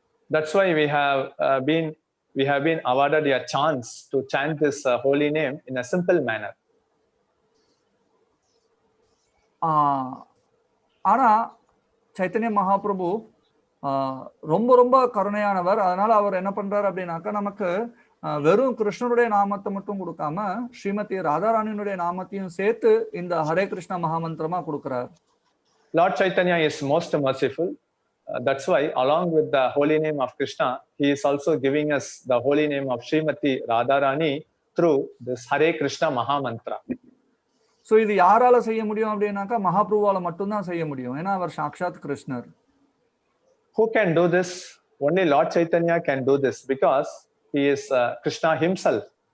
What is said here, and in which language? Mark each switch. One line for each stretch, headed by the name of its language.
English: That's why we have been awarded a chance to chant this holy name in a simple manner.
Tamil: ஆனா சைத்தன்ய மகாபிரபு ரொம்ப ரொம்ப கருணையானவர். அதனால அவர் என்ன பண்றாரு அப்படின்னாக்கா, நமக்கு வெறும் கிருஷ்ணருடைய நாமத்தை மட்டும் கொடுக்காம ஸ்ரீமதி ராதாராணியினுடைய நாமத்தையும் சேர்த்து இந்த ஹரே கிருஷ்ணா மகாமந்திரமா கொடுக்கிறார்.
English: Lord Chaitanya is most merciful. That's why along with the holy name of Krishna, he is also giving us the holy name of Srimati Radharani through this Hare Krishna Mahamantra.
Tamil: So இது யாரால செய்ய முடியும் அப்படின்னாக்கா மகாபிரபுவால மட்டும்தான் செய்ய முடியும். ஏன்னா அவர் சாக்ஷாத் கிருஷ்ணர்.
English: Who can do this? Only Lord Chaitanya can do this because he is Krishna himself.